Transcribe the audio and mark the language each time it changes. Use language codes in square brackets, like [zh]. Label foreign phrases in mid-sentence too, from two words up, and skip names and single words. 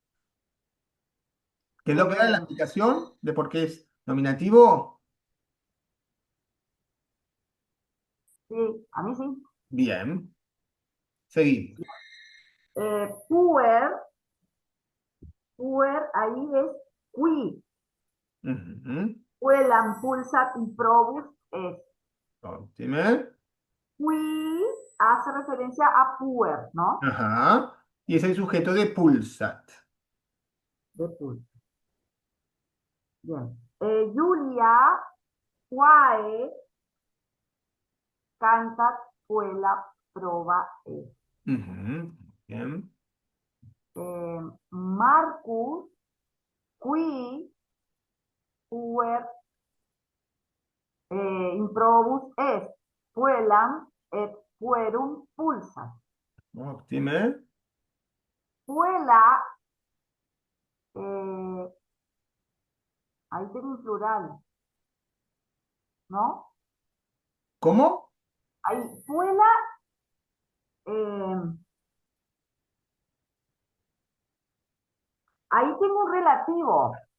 [es] ¿Quedó clara la explicación de por qué es nominativo? Sí, a mí sí. Bien. Seguimos. Puer ahí es qui. Ujú. [la] Puelam pulsat improbus est. [es] Óptimo. Qui hace referencia a puer, ¿no? Ajá. Y es el sujeto de pulsat. De pulsat. Bien. [la] Julia quae cantat puella prova est. [es] Ujú. Bien. [la] Marcus qui puer improbus est. Puellam et puerum pulsat. [es] Óptimo. Puella, ahí tengo un plural, ¿no? ¿Cómo? Ahí, puella, ahí tengo un relativo.